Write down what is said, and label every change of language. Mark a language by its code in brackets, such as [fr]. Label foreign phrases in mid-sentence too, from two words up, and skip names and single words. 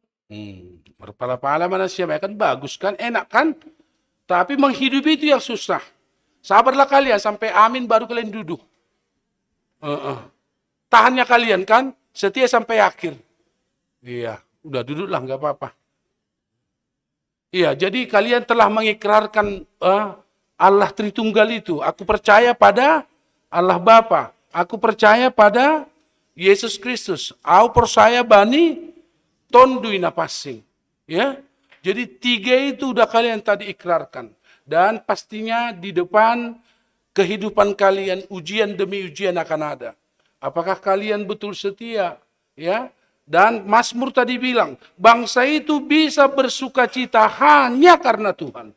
[id] Berpala-pala mana siapa kan bagus kan, enak kan? Tapi menghidupi itu yang susah. Sabarlah kalian sampai amin baru kalian duduk. Tahannya kalian kan, setia sampai akhir. Iya, udah duduklah nggak apa-apa. Iya, jadi kalian telah mengikrarkan Allah Tritunggal itu. Aku percaya pada Allah Bapa. Aku percaya pada Yesus Kristus. Aku percaya [bts] bani tondui napasing. [id] Ya, jadi 3 itu udah kalian tadi ikrarkan. Dan pastinya di depan kehidupan kalian ujian demi ujian akan ada. Apakah kalian betul setia? Ya. Dan Mazmur tadi bilang, bangsa itu bisa bersuka cita hanya karena Tuhan.